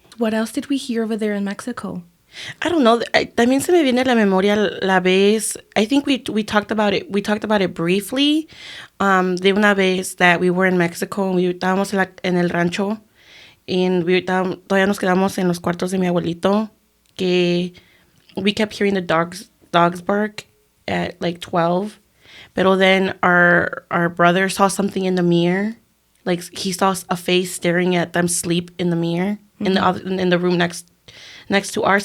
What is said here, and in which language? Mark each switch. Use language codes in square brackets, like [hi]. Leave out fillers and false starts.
[en] What else did we hear over there in Mexico? I don't know. [es] También se me viene a la memoria la vez. [en] I think we talked about it. We talked about it briefly. [es] De una vez [en] that we were in Mexico [es] and we estábamos en el rancho and todavía nos quedamos en los cuartos de mi abuelito. [en] Que we kept hearing the dogs bark at like 12. Pero then our brother saw something in the mirror. Like he saw a face staring at them sleep in the mirror in the room next to ours.